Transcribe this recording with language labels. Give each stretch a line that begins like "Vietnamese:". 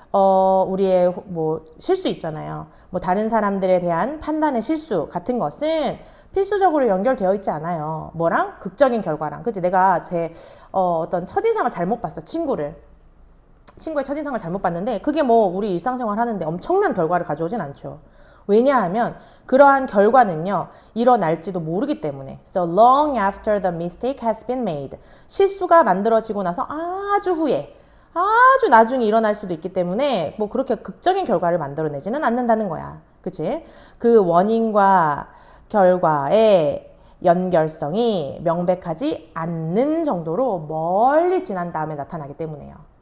Korean: 우리의 뭐 실수 있잖아요. 뭐 다른 사람들에 대한 판단의 실수 같은 것은 필수적으로 연결되어 있지 않아요. 뭐랑? 극적인 결과랑. 그치? 내가 제 어떤 첫인상을 잘못 봤어. 친구의 첫인상을 잘못 봤는데 그게 뭐 우리 일상생활 하는데 엄청난 결과를 가져오진 않죠. 왜냐하면 그러한 결과는요 일어날지도 모르기 때문에.
English: So long after the mistake has been made.
Korean: 실수가 만들어지고 나서 아주 후에 아주 나중에 일어날 수도 있기 때문에 뭐 그렇게 극적인 결과를 만들어내지는 않는다는 거야. 그치? 그 원인과 결과의 연결성이 명백하지 않는 정도로 멀리 지난 다음에 나타나기 때문에요.